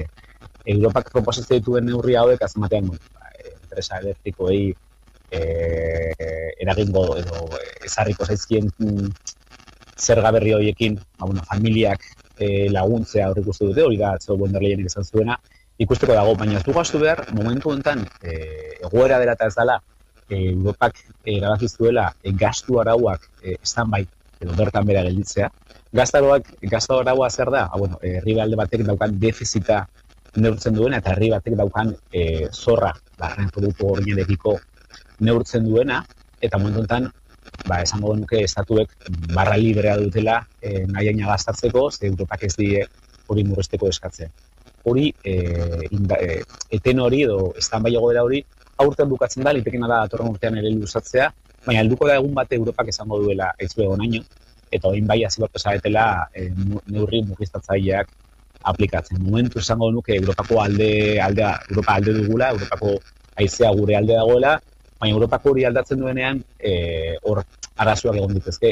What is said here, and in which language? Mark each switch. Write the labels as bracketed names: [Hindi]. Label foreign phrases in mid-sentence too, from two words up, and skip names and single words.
[Basque] Europak proposazio dituen neurri hauek azmatean enpresa elektrikoei eragingo edo ezarriko zaizkien zerga berri horiekin, familiak laguntzea aurreikusten dute, hori da atzeko von der Leyenek esan zuena, ikusteko dago, baina ez dugu ahaztu behar, momentu honetan egoera dela eta ez dela, Europak erabaki zuela gastu arauak stand-by edo bertan bera gelditzea. Gastu araua zer da? Herrialde batek daukan defizita neurtzen duena eta herri batek daukan zorra, barren produktu gordinekiko neurtzen duena, eta momentu honetan esango genuke estatuek barra librea dutela nahiaina gastatzeko, ze Europak ez die hori murrezteko eskatzen. Hori, eten hori edo stand-by egoera hori, aurten bukatzen da, litekena da datorren urtean ere luzatzea, baina helduko da egun bate Europak esango duela ez du egonaino, eta orain bai hasi beharko zaretela neurri murriztatzaileak aplikatzen. Momentu esango nuke Europa alde dugula, Europako haizea gure alde dagoela, baina Europako hori aldatzen duenean hor arazoak egon ditezke.